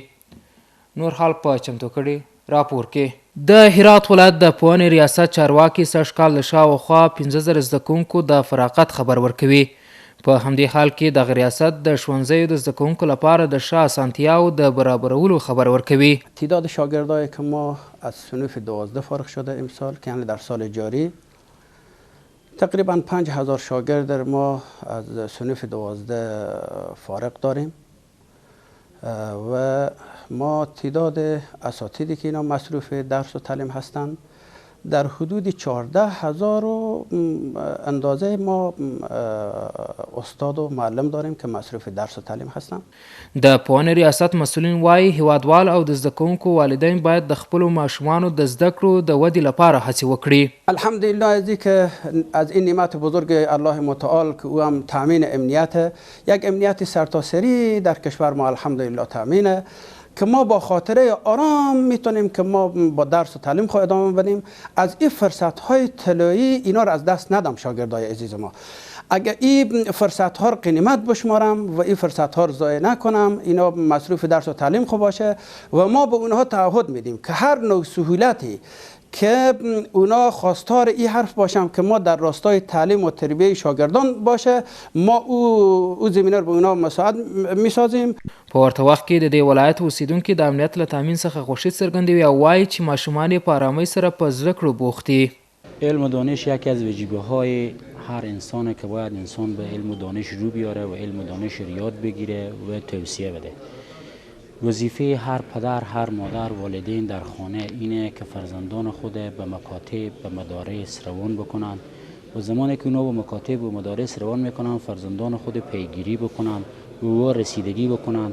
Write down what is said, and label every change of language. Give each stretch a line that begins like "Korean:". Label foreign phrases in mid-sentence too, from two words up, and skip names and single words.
Pashto: نور حال په چمتو کړي راپور کې. د هرات ولایت د پوهنې ریاست چارواکي سږ کال د شاوخوا 15,000 زده کوونکو د فراغت خبر ورکوي. په همدې حال کې دغه ریاست د ښوونځیو د زده کوونکو لپاره د ښه اسانتیاو د برابرولو خبر ورکوي.
Persian: تعداد شاگردایی که ما از صنف 12 فارغ شده امسال که یعنی در سال جاری تقریبا 5,000 شاگرد ما از صنف 12 فارغ داریم و ما تعداد اساتیدی که اینا مصروف درس و تعلیم هستند در حدود 14,000 اندازه ما استاد و معلم داریم که مصروف درس و تعلیم هستند.
Pashto: د پوهنې ریاست مسئولین وایي هیوادوال او د زده کوونکو والدین باید د خپلو ماشومانو د زده کړو د ودې لپاره هڅې وکړي.
Persian: الحمدلله از این نعمت بزرگ الله متعال که او هم تامین امنیت یک امنیت سرتاسری در کشور ما الحمدلله تامینه که ما با خاطره آرام میتونیم که ما با درس و تعلیم خود ادامه بدیم. از این فرصت های طلایی اینا رو از دست ندم شاگردای عزیز ما. اگر این فرصت ها رو قنیمت بشمارم و این فرصت ها رو ضایع نکنم اینا مصروف درس و تعلیم خوب باشه و ما به اونها تعهد میدیم که هر نوع سهولتی که اونا خواستار این حرف باشم که ما در راستای تعلیم و تربیه شاگردان باشه ما او زمینه رو به اونا مساعد میسازیم.
Pashto: په ورته وخت کې د دې ولایت اوسیدونکي د امنیت له تامین څخه خوښي څرګندوي او وایي چې ماشومان یې په آرامۍ سره په زده کړو بوخت دي.
Persian: علم و دانش یکی از وجیبه‌های هر انسانه که باید انسان به علم و دانش رو بیاره و علم و دانش رو یاد بگیره و توصیه بده. وظیفه هر پدر هر مادر والدین در خانه اینه که فرزندان خود به مکاتب به مدارس روان بکنن و زمانی که اونا به مکاتب و مدارس روان میکنن فرزندان خود پیگیری بکنن و رسیدگی بکنن.